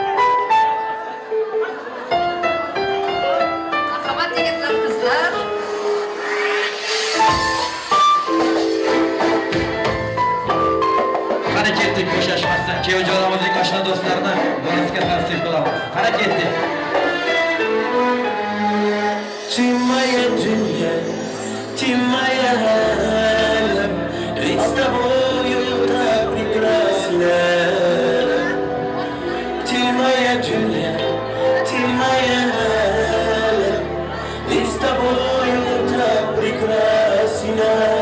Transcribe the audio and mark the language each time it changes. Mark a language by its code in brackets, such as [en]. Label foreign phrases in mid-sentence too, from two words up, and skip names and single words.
[uz] Marhamat yigitlar, qizlar. Qani ketdik bo'shashmasdan. Kuyovjo'ramizning oshna do'stlarini bonusga tavsif qilamiz. Qani ketdik. [ru] Ты моя дунья, ты моя алам, ведь с тобою так прекрасно. Ты моя дунья, ты моя алам, ведь с тобою так прекрасно.